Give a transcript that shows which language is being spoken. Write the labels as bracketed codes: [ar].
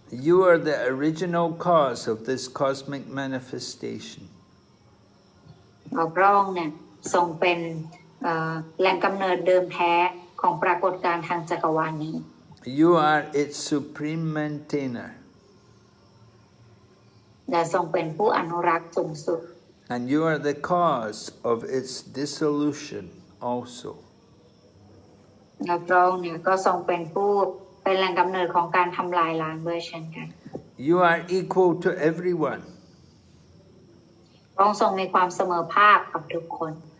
[en] You are the original cause of this cosmic manifestation. [th] พระองค์เนี่ยทรงเป็นแหล่งกำเนิดเดิมแท้ของปรากฏการณ์ทางจักรวาลนี้ [en] You are its supreme maintainer. [th] และทรงเป็นผู้อนุรักษ์สูงสุด [en] And you are the cause of its dissolution also. [th] และพระองค์เนี่ยก็ทรงเป็นแหล่งกำเนิดของการทำลายล้างด้วยเช่นกัน [en] You are equal to everyone. [th] พระองค์ทรงมีความเสมอภาคกับทุกคน